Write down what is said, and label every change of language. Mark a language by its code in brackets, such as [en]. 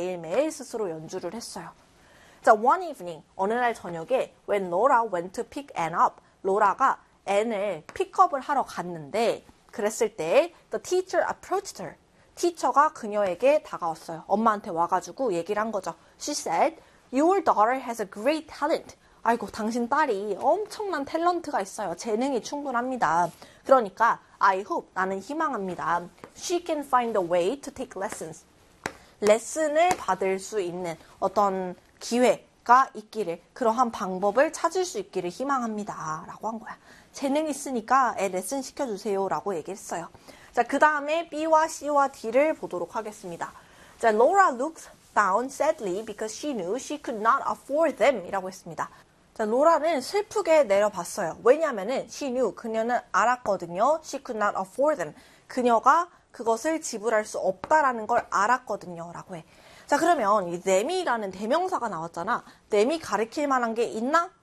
[ko] 매일매일 스스로 연주를 했어요. 자, [en] one evening. [ko] 어느 날 저녁에 [en] when Laura went to pick N up. [ko] 로라가 N을 픽업을 하러 갔는데, 그랬을 때, [en] the teacher approached her. [ko] 티처가 그녀에게 다가왔어요. 엄마한테 와가지고 얘기를 한 거죠. [en] She said, Your daughter has a great talent. [ko] 아이고, 당신 딸이 엄청난 탤런트가 있어요. 재능이 충분합니다. 그러니까, [en] I hope, [ko] 나는 희망합니다. [en] She can find a way to take lessons. [ko] 레슨을 받을 수 있는 어떤 기회가 있기를, 그러한 방법을 찾을 수 있기를 희망합니다. 라고 한 거야. 재능 있으니까 애 레슨 시켜주세요. 라고 얘기했어요. 자, 그 다음에 B와 C와 D를 보도록 하겠습니다. 자, [en] Laura looked down sadly because she knew she could not afford them. [ko] 이라고 했습니다. 자, 로라는 슬프게 내려봤어요. 왜냐면은 [en] she knew, [ko] 그녀는 알았거든요. [en] She could not afford them. [ko] 그녀가 그것을 지불할 수 없다라는 걸 알았거든요. 라고 해. 자, 그러면 이 them이라는 대명사가 나왔잖아. them이 가리킬 만한 게 있나?